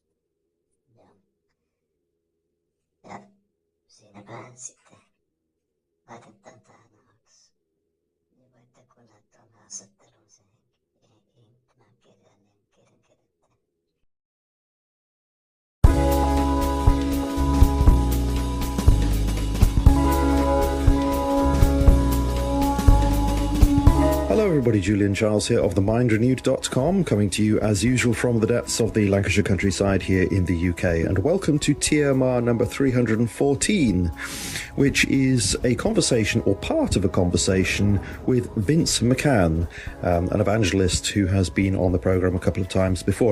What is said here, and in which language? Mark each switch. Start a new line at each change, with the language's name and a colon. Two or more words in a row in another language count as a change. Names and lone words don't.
Finnish: Ja siinäpä sitten laitetaan tähän aluksi. Niin voitte kuunnella tuon haastattelun sen tämän kirjan kirjoittajan.
English: Hello everybody, Julian Charles here of themindrenewed.com, coming to you as usual from the depths of the Lancashire countryside here in the UK, and welcome to TMR number 314, which is a conversation, or part of a conversation, with Vince McCann, an evangelist who has been on the programme a couple of times before.